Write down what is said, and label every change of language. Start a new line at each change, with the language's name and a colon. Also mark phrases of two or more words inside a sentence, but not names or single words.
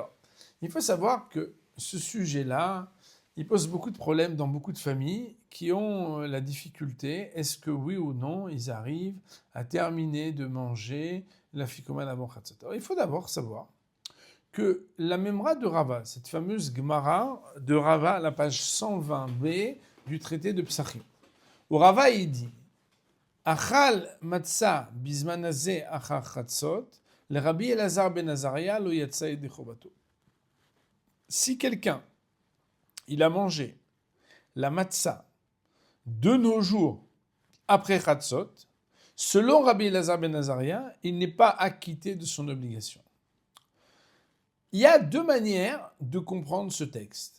French: Alors, il faut savoir que ce sujet-là, il pose beaucoup de problèmes dans beaucoup de familles qui ont la difficulté, est-ce que oui ou non, ils arrivent à terminer de manger la ficomane avant Chatzot. Alors, il faut d'abord savoir que la Memra de Rava, cette fameuse Gemara de Rava, à la page 120b du traité de Psachim, où Rava il dit
Hebrew: אכל מצה בזמן הזה אחר חצות,
French: le Rabbi Elazar ben Azaria
Hebrew: לא יצא ידי חובתו.
French: Si quelqu'un il a mangé la matzah de nos jours après Chatzot, selon Rabbi Elazar ben Azaria, il n'est pas acquitté de son obligation. Il y a deux manières de comprendre ce texte.